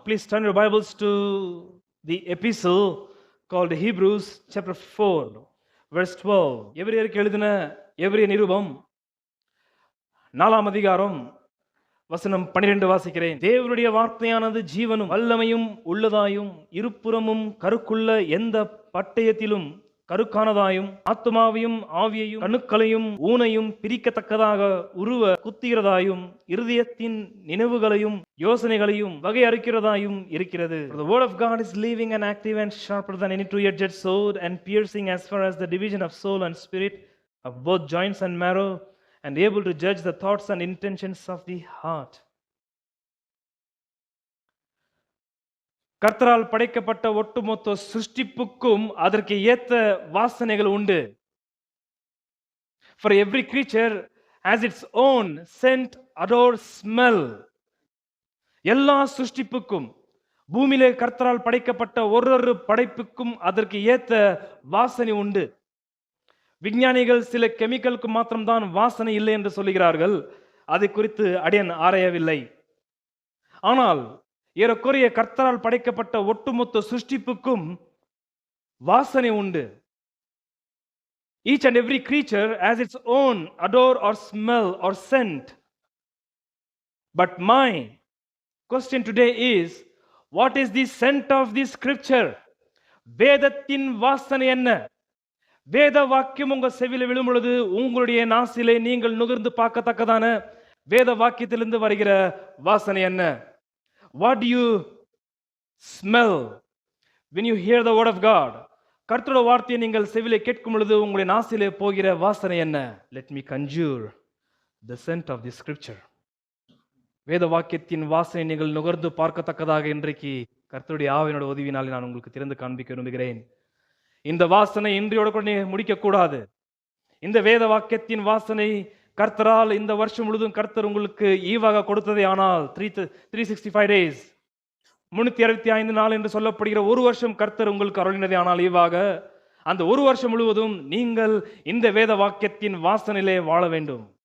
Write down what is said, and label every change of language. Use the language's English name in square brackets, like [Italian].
[English] Please turn your Bibles to the epistle called Hebrews chapter 4 verse 12. [Tamil] எபிரேயருக்கு எழுதின எபிரேய நிருபம் 4ஆம் அதிகாரம் வசனம் 12 வாசிக்கிறேன். தேவனுடைய வார்த்தையானது ஜீவனும் வல்லமையும் உள்ளதாயும் இருபுறமும் கருக்குள்ள எந்த பட்டயத்திலும் கருக்கானதாயும் ஆத்துமாவையும் ஆவியையும் கணுக்களையும் ஊனையும் பிரிக்கத்தக்கதாக உருவ குத்துகிறதாயும் இருதயத்தின் நினைவுகளையும் யோசனைகளையும் வகை அறிக்கிறதாயும் இருக்கிறது. [English] The word of God is living and active and sharper than any two-edged sword and piercing as far as the division of soul and spirit, of both joints and marrow, and able to judge the thoughts and intentions of the heart. [Tamil] கர்த்தரால் படைக்கப்பட்ட ஒட்டுமொத்த சிருஷ்டிப்புக்கும் அதற்கு ஏத்த வாசனைகள் உண்டு. [English] For every creature has its own scent, odor, smell. [Tamil] எல்லா சிருஷ்டிப்புக்கும், பூமியிலே கர்த்தரால் படைக்கப்பட்ட ஒரு படைப்புக்கும் அதற்கு ஏத்த வாசனை உண்டு. விஞ்ஞானிகள் சில கெமிக்கலுக்கு மாத்திரம்தான் வாசனை இல்லை என்று சொல்லுகிறார்கள். அதை குறித்து அடியன் ஆராயவில்லை. ஆனால் ஏறக்குறைய கர்த்தரால் படைக்கப்பட்ட ஒட்டுமொத்த சிருஷ்டிப்புக்கும் வாசனை உண்டு. [English] Each and every creature has its own odor or smell or scent. But my question today is, what is the scent of this scripture? [Tamil] வேதத்தின் வாசனை என்ன? வேத வாக்கியம் உங்க செவில விழும் பொழுது உங்களுடைய நாசிலே நீங்கள் நுகர்ந்து பார்க்கத்தக்கதான வேத வாக்கியத்திலிருந்து வருகிற வாசனை என்ன? [English] What do you smell when you hear the word of God? [Tamil] கர்த்தருடைய வார்த்தையை நீங்கள் செவிலே கேட்கும் பொழுது உங்களுடைய நாசிலே போகிற வாசனை என்ன? [English] Let me conjure the scent of the scripture. [Tamil] வேத வாக்கியத்தின் வாசனை நீங்கள் நுகர்ந்து பார்க்கத்தக்கதாக இன்றைக்கு கர்த்தருடைய ஆவியினோட உதவியினாலே நான் உங்களுக்கு திறந்து காண்பிக்க விரும்புகிறேன். இந்த வாசனை இன்றையோட கூட முடிக்க கூடாது. இந்த வேத வாக்கியத்தின் வாசனை கர்த்தரால் இந்த வருஷம் முழுவதும் கர்த்தர் உங்களுக்கு ஈவாக கொடுத்ததே ஆனால் [English] 365 days [Tamil] 365 நாள் என்று சொல்லப்படுகிற ஒரு வருஷம் கர்த்தர் உங்களுக்கு அருளினதே ஆனால் ஈவாக, அந்த ஒரு வருஷம் முழுவதும் நீங்கள் இந்த வேத வாக்கியத்தின் வாசனையிலே வாழ வேண்டும்.